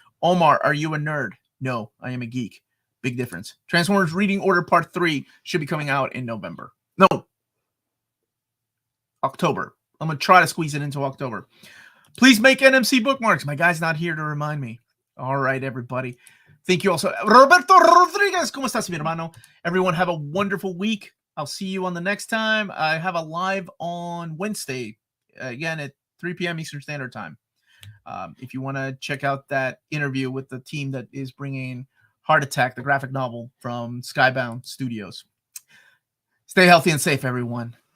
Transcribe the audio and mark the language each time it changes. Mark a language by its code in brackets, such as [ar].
[en] Omar, are you a nerd? No, I am a geek. Big difference. Transformers Reading Order Part 3 should be coming out in November. No, October. I'm going to try to squeeze it into October. Please make NMC bookmarks. My guy's not here to remind me. All right, everybody. Thank you also. [es] Roberto Rodriguez, ¿cómo estás, mi hermano? [en] Everyone have a wonderful week. I'll see you on the next time. I have a live on Wednesday, again at 3 p.m. Eastern Standard Time. If you want to check out that interview with the team that is bringing Heart Attack, the graphic novel from Skybound Studios. Stay healthy and safe, everyone.